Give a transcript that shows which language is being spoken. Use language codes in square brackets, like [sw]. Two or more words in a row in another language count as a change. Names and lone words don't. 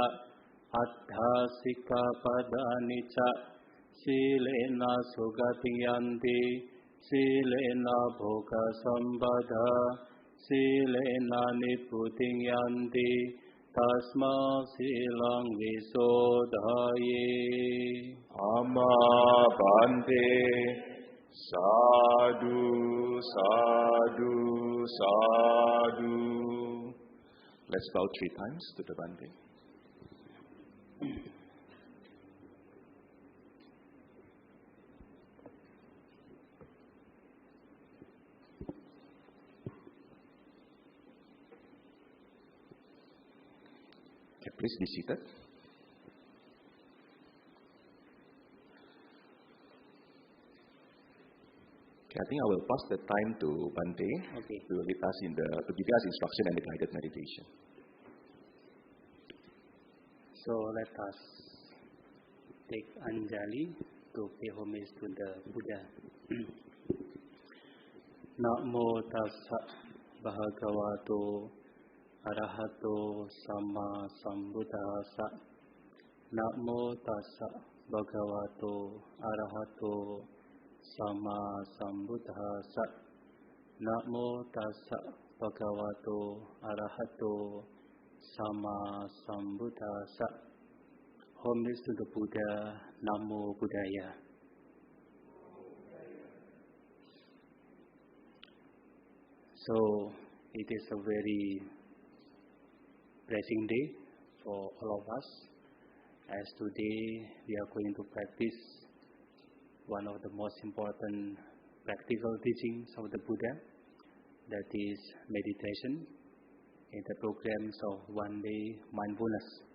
[pi] Attha sikkhapadani ca Silena sugatiyanti Silena bhoga sambadha Silena nibbuddhiṃ yanti Tasma silang visodhaye. Amma Bhante Sadhu Sadhu Sadhu. [en] Let's bow 3 times to the Bhante. Please be seated. Okay, I think I will pass the time to Bhante to lead us to give us instruction and the guided meditation. So let us take Anjali to pay homage to the Buddha. [pi] Namo tassa bhagavato Arahato Sama Sambuddhassa. Namo tassa bhagavato Arahato Sama Sambuddhassa. Namo tassa bhagavato Arahato Sama Sambuddhassa. [en] Homage to the Buddha. [pi] Namo Buddhaya. [en] So it is a very blessing day for all of us, as today we are going to practice one of the most important practical teachings of the Buddha, that is meditation, in the programs of one-day mindfulness.